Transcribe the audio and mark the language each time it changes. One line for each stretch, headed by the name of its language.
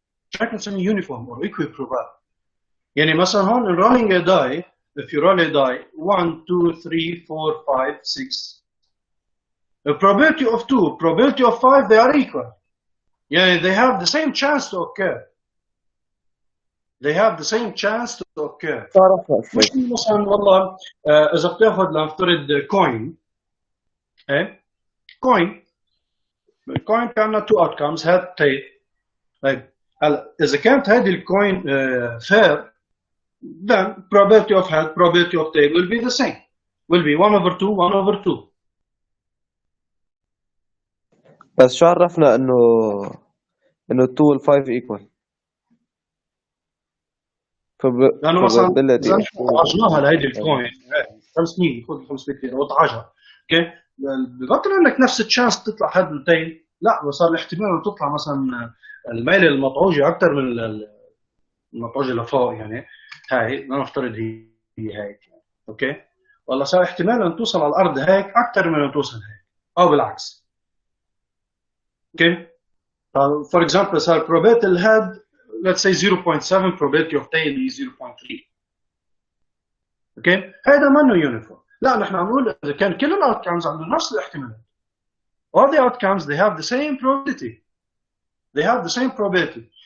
English: Check and uniform or equiprobable.
Arabic: يعني مثلا هون
English: in rolling a die, if you roll a die, 1, 2, 3, 4, 5, 6. The probability of 2, probability of 5, they are equal. Yeah, they have the same chance to occur. They have the same chance to occur.
Arabic: مش مثلا والله إذا بتاخذ لنفترض coin.
English: coin.
Arabic: الكوين في عندنا
English: two outcomes
Arabic: هاد tail. طيب هلا إذا كانت هذه الكوين
English: fair, then probability of head, probability of tail will be the same. Will be 1/2, 1/2.
Arabic: بس شو عرفنا انه 2 وال 5 equal؟ لأنه مثلا
English: probability
Arabic: إذا طعجناها لهيدي الكوين 500 خذ 500 ليرة وطعجها، اوكي؟ ببطل عندك نفس التشانس تطلع هاد التيل، لا صار الاحتمال انه تطلع مثلا الميل المطعوجة أكثر من المطعوجة لفوق، يعني هاي لنفترض هي هيك، اوكي؟ والله صار احتمال ان توصل على الارض هيك اكثر من ان توصل هيك او بالعكس.
English: Okay? For example صار probability الهيد let's say 0.7 probability of tail is 0.3.
Arabic: اوكي؟ هذا منه يونيفورم. لا نحن عم نقول اذا كان كل الاوتكمز عندهم نفس الاحتمالات.
English: All the outcomes they have the same probability. They have the same probability.